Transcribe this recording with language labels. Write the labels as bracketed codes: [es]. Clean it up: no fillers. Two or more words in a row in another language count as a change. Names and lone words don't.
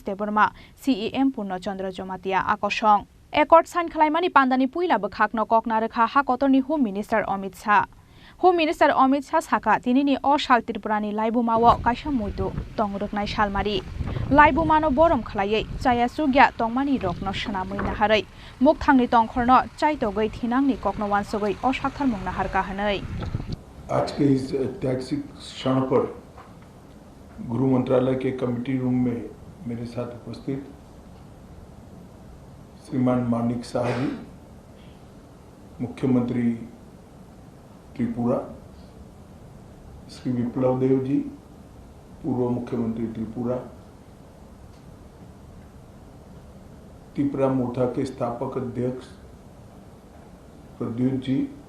[trp] देबरमा सीईएम पूर्णचंद्र जमातिया आकर्षण एकर्ड साइन खलायमानि पान्दानि पुइलाबो खाक्न ककनारेखा हाकतरनि [en] home minister [trp] अमित शाह [en] home minister [trp] अमित शाह साखा तिनिनि असाल त्रिपुरानि लाइबुमाव काइसा मुइतु तंगरुकनाय सालमारि लाइबुमानो बरम खलायै चाया सुग्या तंमानि रकनो सना मैनाहारै मुख थांनि तंखरनो चाइतगै थिनांनि ककनवानसगै असाक्थार मुंनाहार काहनै। [hi] आज के इस ऐतिहासिक क्षण पर गृह मंत्रालय के कमेटी रूम में मेरे साथ उपस्थित श्रीमान मानिक शाह जी, मुख्यमंत्री त्रिपुरा, श्री विप्लव देव जी, पूर्व मुख्यमंत्री त्रिपुरा, त्रिपुरा मोथा के स्थापक अध्यक्ष प्रद्युत जी,